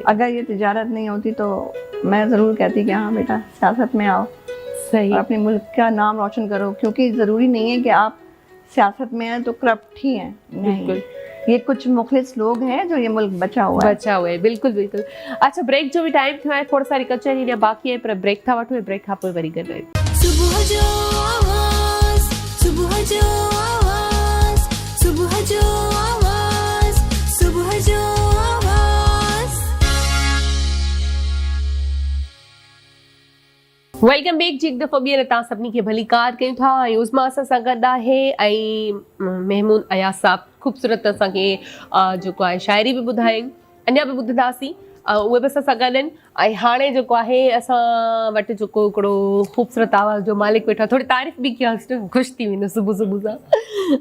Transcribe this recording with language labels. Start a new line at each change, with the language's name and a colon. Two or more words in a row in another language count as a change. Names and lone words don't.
Urdu: اگر یہ تجارت نہیں ہوتی تو میں ضرور کہتی کہ ہاں بیٹا سیاست میں آؤ صحیح. اور اپنے ملک کا نام روشن کرو۔ کیونکہ ضروری نہیں ہے کہ آپ سیاست میں ہیں تو کرپٹ ہی ہیں، نہیں. بالکل. یہ کچھ مخلص لوگ ہیں جو یہ ملک بچا ہوا ہے. بچا ہوا ہے، بالکل بالکل.
Sindhi: अच्छा, ब्रेक जो भी टाइम थियो आहे थोड़ा सारी कचहरी ने बाकी है, पर ब्रेक था वठो, ब्रेक खां पोइ वरी गॾु सुबह जो आवाज़, सुबह जो आवाज़, सुबह जो आवाज़, सुबह जो आवाज़।
English: welcome back जी।
Sindhi: एक दफ़ो ॿीहर तव्हां सभिनी खे भली कार कयूं था। ऐं उज़मा असां सां गॾु आहे, ऐं महमूद अयाज़ साहब ख़ूबसूरत असांखे जेको आहे शाइरी बि ॿुधायईं, अञा बि ॿुधंदासीं, उहे बि असां सां गॾु आहिनि। ऐं हाणे जेको आहे असां वटि जेको हिकिड़ो ख़ूबसूरत आवाज़ जो मालिक वेठो आहे, थोरी तारीफ़ बि कयांसि, ख़ुशि थी वेंदो सुबुह सुबुह सां।